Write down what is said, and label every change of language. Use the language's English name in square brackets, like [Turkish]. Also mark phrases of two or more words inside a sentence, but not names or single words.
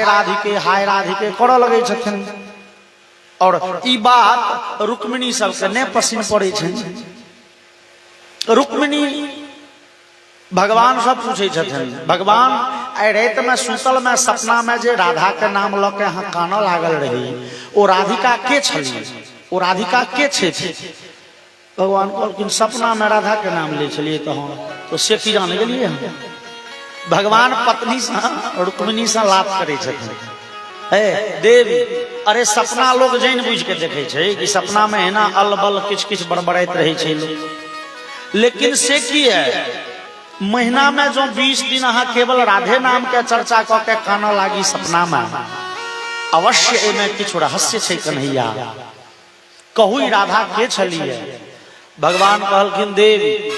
[Maithili] राधिके करऽ लगे छथिन और ई बात रुक्मिणी सबके नहीं पसीन पड़े छै रुक्मिणी भगवान सब पूछे छथिन भगवान आई रात में सुतल में सपना में जे राधा के नाम ल के अहाँ कानऽ लागल रही ओ राधिका के छली ओ राधिका के छै भगवान कहलखिन सपना में राधा के नाम ले छलिए तो से की जान गेलिए हम भगवान पत्नी से रुक्मिणी से लात करे छथिन हे देवी अरे सपना लोग जान बुझ के देखे छै कि सपना में है ना अलबल किछ किछ बड़बड़ाइत रहे छै लोग लेकिन से की है महीना में जो 20 दिन अहाँ केवल राधे नाम के चर्चा क के कानऽ लागी सपना में अवश्य एमे किछ रहस्य छै कन्हैया कहू राधा के छलिए भगवान कहलखिन देवी